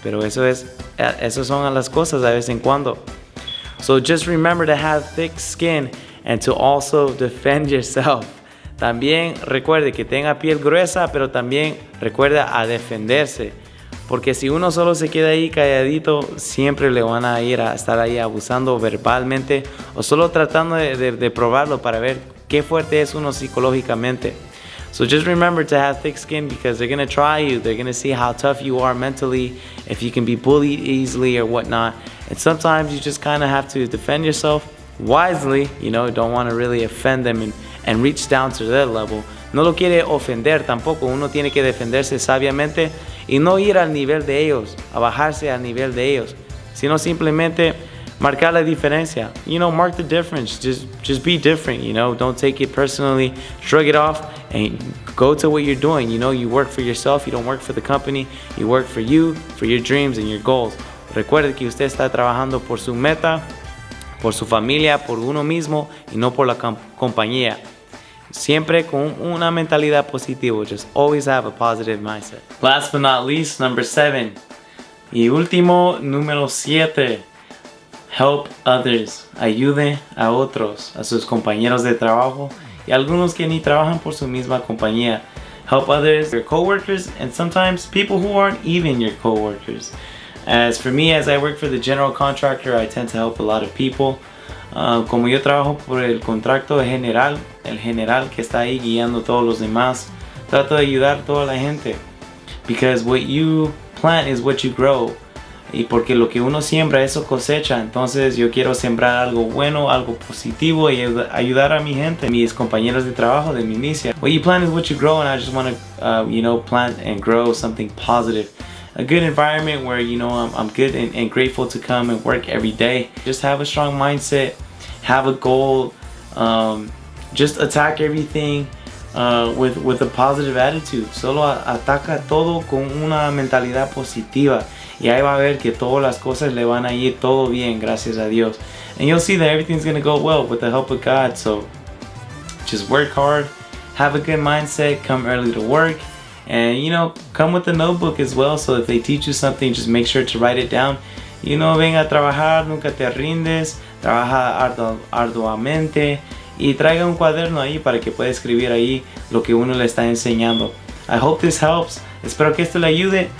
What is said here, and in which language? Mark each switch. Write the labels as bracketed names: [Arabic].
[Spanish] Pero esas son las cosas a vez en cuando. [English] So just remember to have thick skin and to also defend yourself. [Spanish] También recuerde que tenga piel gruesa, pero también recuerda a defenderse. Porque si uno solo se queda ahí calladito, siempre le van a ir a estar ahí abusando verbalmente o solo tratando de probarlo para ver qué fuerte es uno psicológicamente. [English] So just remember to have thick skin, because they're going to try you. They're going to see how tough you are mentally, if you can be bullied easily or whatnot. And sometimes you just kind of have to defend yourself wisely. Don't want to really offend them and reach down to their level. [Spanish] No lo quiere ofender tampoco. Uno tiene que defenderse sabiamente y no ir al nivel de ellos, a bajarse al nivel de ellos, sino simplemente marcar la diferencia. [English] Mark the difference. Just be different. Don't take it personally. Shrug it off and go to what you're doing. You work for yourself. You don't work for the company. You work for you, for your dreams and your goals. [Spanish] Recuerde que usted está trabajando por su meta, por su familia, por uno mismo y no por la compañía. Siempre con una mentalidad positiva. [English] Just always have a positive mindset. Last but not least, number 7. [Spanish] Y último, número 7. [English] Help others. [Spanish] Ayude a otros, a sus compañeros de trabajo y algunos que ni trabajan por su misma compañía. [English] Help others, your coworkers, and sometimes people who aren't even your coworkers. As for me, as I work for the general contractor, I tend to help a lot of people. [Spanish] Como yo trabajo por el contrato general, el general que está ahí guiando a todos los demás, trato de ayudar a toda la gente. [English] Because what you plant is what you grow. [Spanish] Y porque lo que uno siembra, eso cosecha. Entonces yo quiero sembrar algo bueno, algo positivo y ayudar a mi gente, mis compañeros de trabajo de mi inicia. [English] What you plant is what you grow, and I just want to plant and grow something positive. A good environment where I'm good and grateful to come and work every day. Just have a strong mindset, have a goal, just attack everything with a positive attitude. [Spanish] Solo ataca todo con una mentalidad positiva. Y ahí va a ver que todas las cosas le van a ir todo bien, gracias a Dios. [English] And you'll see that everything's going to go well with the help of God. So just work hard, have a good mindset, come early to work. And come with a notebook as well. So if they teach you something, just make sure to write it down. [Spanish] Ven a trabajar, nunca te rindes. trabaja arduamente y traiga un cuaderno ahí para que pueda escribir ahí lo que uno le está enseñando. [English] I hope this helps. [Spanish] Espero que esto le ayude.